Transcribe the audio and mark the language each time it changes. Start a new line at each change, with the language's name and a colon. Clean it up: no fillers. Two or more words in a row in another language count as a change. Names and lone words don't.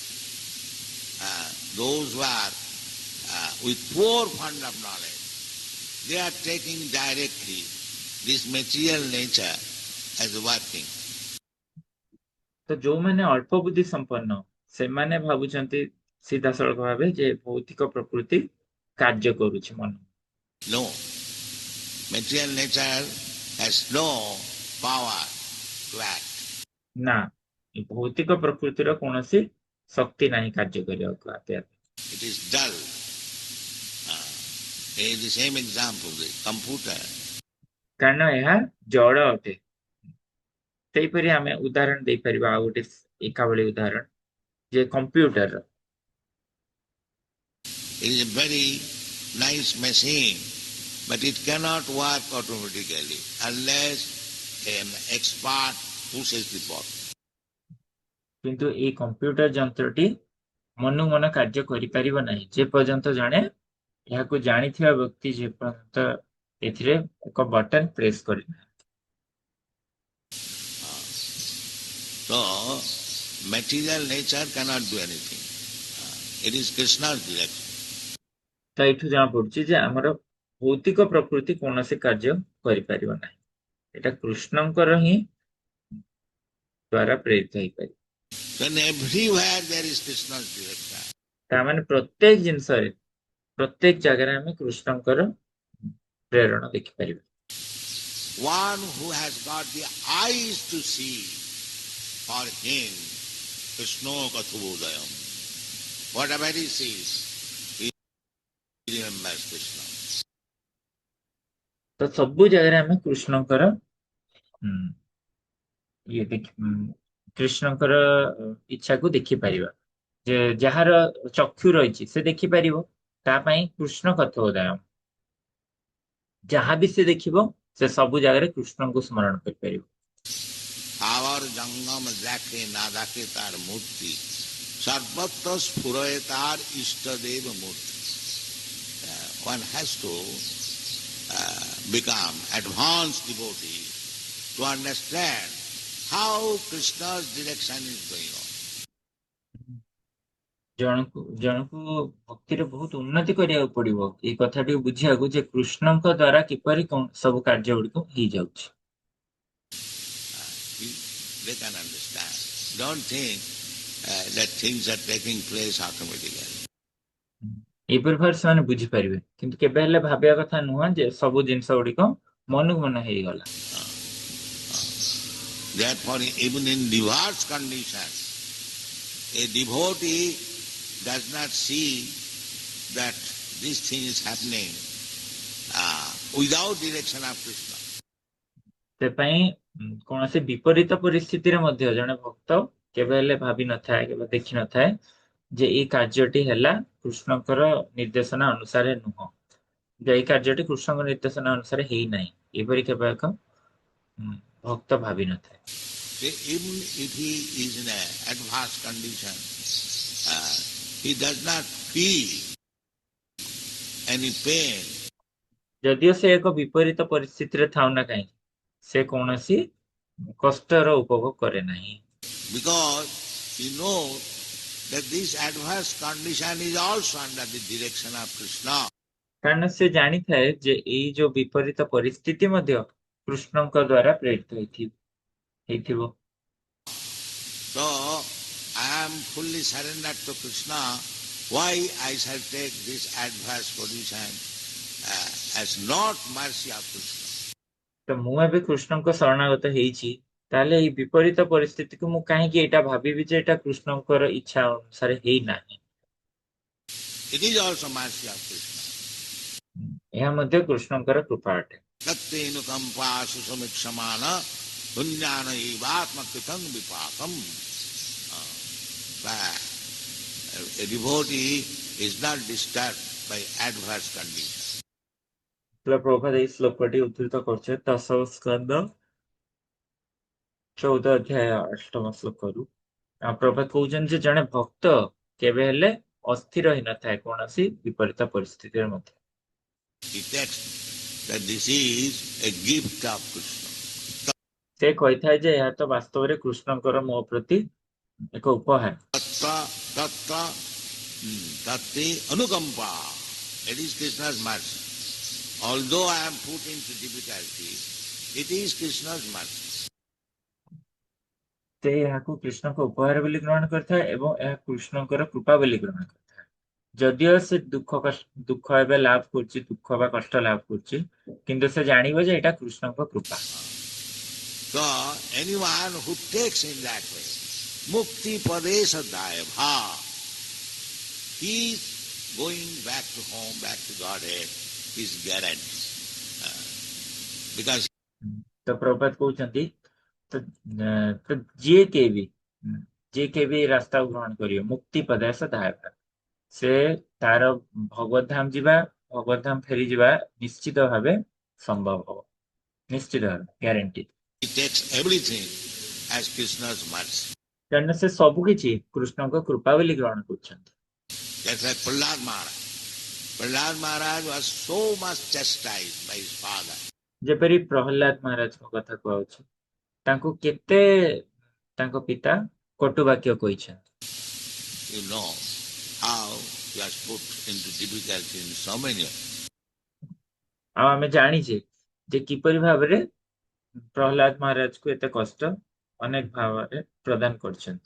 English: Those who are with poor fund of knowledge, they are taking directly this material nature as working.
Odia: ତ ଯୋଉମାନେ ଅଳ୍ପ ବୁଦ୍ଧି ସମ୍ପନ୍ନ ସେମାନେ ଭାବୁଛନ୍ତି ସିଧାସଳଖ ଭାବେ ଯେ ଭୌତିକ ପ୍ରକୃତି କାର୍ଯ୍ୟ କରୁଛି ମନ।
English: No. Material nature has no power to act.
Odia: ନା ଏ ଭୌତିକ ପ୍ରକୃତିର କୌଣସି ଶକ୍ତି ନାହିଁ କାର୍ଯ୍ୟ କରିବାକୁ ଆପେ ଆପେ।
English: It is dull. The same example, the computer.
Odia: କାରଣ ଏହା ଜଡ଼ ଅଟେ। ସେହିପରି ଆମେ ଉଦାହରଣ ଦେଇପାରିବା ଆଉ ଗୋଟେ ଏକା ଭଳି ଉଦାହରଣ ଯେ କମ୍ପ୍ୟୁଟର।
English: It is a very nice machine, but it cannot work automatically unless an expert pushes the button.
Odia: କିନ୍ତୁ ଏଇ କମ୍ପ୍ୟୁଟର ଯନ୍ତ୍ରଟି ମନକୁ ମନ କାର୍ଯ୍ୟ କରିପାରିବ ନାହିଁ ଯେ ପର୍ଯ୍ୟନ୍ତ ଜଣେ ଏହାକୁ ଜାଣିଥିବା ବ୍ୟକ୍ତି ଯେ ପର୍ଯ୍ୟନ୍ତ ଏଥିରେ ଏକ
English: button press
Odia: କରିନାହିଁ।
English: So, material nature cannot do anything. It is Krishna's direction.
Odia: ତ ଏଇଠୁ ଜଣା ପଡୁଛି ଯେ ଆମର ଭୌତିକ ପ୍ରକୃତି କୌଣସି କାର୍ଯ୍ୟ କରିପାରିବ ନାହିଁ, ଏଇଟା କୃଷ୍ଣଙ୍କର ହିଁ ଦ୍ୱାରା ପ୍ରେରିତ ହେଇପାରିବ।
English: Then everywhere there is Krishna's direction.
Odia: ତାମାନେ ପ୍ରତ୍ୟେକ ଜିନିଷରେ ପ୍ରତ୍ୟେକ ଜାଗାରେ ଆମେ କୃଷ୍ଣଙ୍କର ପ୍ରେରଣା ଦେଖିପାରିବା।
English: One who has got the eyes to see, for him Krishna Kathabodayam. Whatever he sees, he remembers Krishna.
Odia: ତ ସବୁ ଜାଗାରେ ଆମେ କୃଷ୍ଣଙ୍କର କୃଷ୍ଣଙ୍କର ଇଚ୍ଛାକୁ ଦେଖିପାରିବା। ଯେ ଯାହାର ଚକ୍ଷୁ ରହିଛି ସେ ଦେଖିପାରିବ, ତା ପାଇଁ କୃଷ୍ଣ କଥୋଦୟ। ଯାହା ବି ସେ ଦେଖିବ ସେ ସବୁ ଜାଗାରେ କୃଷ୍ଣଙ୍କୁ ସ୍ମରଣ କରିପାରିବ।
Bangla: Our jangam দেখে না দেখে তার মূর্তি সর্বত্র স্ফুরয়ে তার ইষ্টদেব মূর্তি.
English: One has to become advanced devotee to understand how Krishna's direction is going on.
Odia: ଜଣକୁ ଭକ୍ତିରେ ବହୁତ ଉନ୍ନତି କରିବାକୁ ପଡିବ ଏଇ କଥାଟିକୁ ବୁଝିବାକୁ ଯେ କୃଷ୍ଣଙ୍କ ଦ୍ୱାରା କିପରି ସବୁ କାର୍ଯ୍ୟ ଗୁଡିକ ହେଇଯାଉଛି।
English: They can understand. Don't think that things are taking place automatically.
Odia: ଏହିପରି ଭାବରେ ସେମାନେ ବୁଝିପାରିବେ, କିନ୍ତୁ କେବେ ହେଲେ ଭାବିବା କଥା ନୁହଁ ଯେ ସବୁ ଜିନିଷ ଗୁଡିକ ମନକୁ ମନ ହେଇଗଲା।
English: Therefore, even in divorce condition, a devotee does not see that this thing is happening without direction of Krishna.
Odia: ସେପାଇଁ କୌଣସି ବିପରୀତ ପରିସ୍ଥିତିରେ ମଧ୍ୟ ଜଣେ ଭକ୍ତ କେବେ ହେଲେ ଭାବି ନଥାଏ, କେବେ ଦେଖି ନଥାଏ ଯେ ଏଇ କାର୍ଯ୍ୟଟି ହେଲା କୃଷ୍ଣଙ୍କର ନିର୍ଦ୍ଦେଶନା ଅନୁସାରେ ନୁହଁ, ଯେ ଏଇ କାର୍ଯ୍ୟଟି କୃଷ୍ଣଙ୍କ ନିର୍ଦ୍ଦେଶନା ଅନୁସାରେ ହେଇନାହିଁ, ଏପରି କେବେ ଏକ ଭକ୍ତ ଭାବି ନଥାଏ।
English: Even if he is in an adverse condition, he does not feel any pain.
Odia: ଯଦିଓ ସେ ଏକ ବିପରୀତ ପରିସ୍ଥିତିରେ ଥାଉ ନା କାହିଁକି, ସେ କୌଣସି କଷ୍ଟର ଉପଭୋଗ କରେ ନାହିଁ,
English: Because he knows that this adverse condition is also under the direction of Krishna.
Odia: କାରଣ ସେ ଜାଣିଥାଏ ଯେ ଏଇ ଯୋଉ ବିପରୀତ ପରିସ୍ଥିତି ମଧ୍ୟ କୃଷ୍ଣଙ୍କ ଦ୍ୱାରା ପ୍ରେରିତ ହେଇଥିବ।
English: So I am fully surrendered to Krishna. Why I shall take this adverse position as not mercy of Krishna?
Odia: ତ ମୁଁ ଏବେ କୃଷ୍ଣଙ୍କ ଶରଣାଗତ ହେଇଛି, ତାହେଲେ ଏଇ ବିପରୀତ ପରିସ୍ଥିତିକୁ ମୁଁ କାହିଁକି ଏଇଟା ଭାବିବି ଯେ ଏଇଟା କୃଷ୍ଣଙ୍କର ଇଚ୍ଛା ଅନୁସାରେ ହେଇନାହିଁ।
English: It is also mercy of Krishna.
Odia: ଏହା ମଧ୍ୟ କୃଷ୍ଣଙ୍କର କୃପା ଅଟେ।
Sanskrit: Tattenukampa susamiksamana punyana evatma kritam vipakam.
English: A devotee is not disturbed by adverse conditions.
Odia: ପ୍ରଭୁପାଦ ଏଇ ଶ୍ଲୋକଟି ଉଦ୍ଧୃତ କରୁଛେ ଦଶମ ସ୍କନ୍ଧ 14 ଅଧ୍ୟାୟ 8ମ ଶ୍ଲୋକରୁ। ପ୍ରଭୁପାଦ କହୁଛନ୍ତି ଯେ ଜଣେ ଭକ୍ତ କେବେ ହେଲେ ଅସ୍ଥିର ହେଇନଥାଏ କୌଣସି ବିପରୀତ ପରିସ୍ଥିତିରେ ମଧ୍ୟ।
English: He takes that this is a gift of Krishna.
Odia: ସେ କହିଥାଏ ଯେ ଏହା ତ ବାସ୍ତବରେ କୃଷ୍ଣଙ୍କର ମୋ ପ୍ରତି ଏକ ଉପହାର।
Sanskrit: Tatte anukampa.
English: It is Krishna's mercy. Although I am put into difficulty, it is Krishna's mercy.
Odia: ସେ ଏହାକୁ କୃଷ୍ଣଙ୍କ ଉପହାର ବୋଲି ଗ୍ରହଣ କରିଥାଏ ଏବଂ ଏହା କୃଷ୍ଣଙ୍କର କୃପା ବୋଲି ଗ୍ରହଣ କରିଥାଏ। ଯଦିଓ ସେ ଦୁଃଖ ଏବେ ଲାଭ କରୁଛି, ଦୁଃଖ ବା କଷ୍ଟ ଲାଭ କରୁଛି, କିନ୍ତୁ ସେ ଜାଣିବ ଯେ ଏଇଟା କୃଷ୍ଣଙ୍କ କୃପା।
English: So anyone who takes in that way,
Sanskrit: mukti padesha dayabha,
English: he is going back to home, back to Godhead, is guaranteed. Because
Odia: ତ ପ୍ରଭୁପାଦ କହୁଛନ୍ତି ତ ଯିଏ କେହି ବି ରାସ୍ତାକୁ ଗ୍ରହଣ କରିବ
Sanskrit: ମୁକ୍ତି ପଦାସ ଦାୟକ,
Odia: ସେ ତାର ଭଗବତ ଧାମ ଯିବା, ଭଗବତ ଧାମ ଫେରିଯିବା ନିଶ୍ଚିତ ଭାବେ ସମ୍ଭବ ହବ, ନିଶ୍ଚିତ ଭାବେ ଗ୍ୟାରେଣ୍ଟି।
English: he takes everything as Krishna's mercy.
Odia: କାରଣ ସେ ସବୁ କିଛି କୃଷ୍ଣଙ୍କ କୃପା ବୋଲି ଗ୍ରହଣ କରୁଛନ୍ତି।
English: That's like Prahlad Maharaj. Prahlad Maharaj was so much chastised by his father.
Odia: ଯେପରି ପ୍ରହ୍ଲାଦ ମହାରାଜଙ୍କ କଥା କୁହାଉଛି, ତାଙ୍କୁ କେତେ ତାଙ୍କ ପିତା କଟୁ ବାକ୍ୟ କହିଛନ୍ତି।
English: You know how he was put into difficulty in so many ways.
Odia: ଆଉ ଆମେ ଜାଣିଛେ ଯେ କିପରି ଭାବରେ ପ୍ରହ୍ଲାଦ ମହାରାଜକୁ ଏତେ କଷ୍ଟ ଅନେକ ଭାବରେ ପ୍ରଦାନ କରିଛନ୍ତି।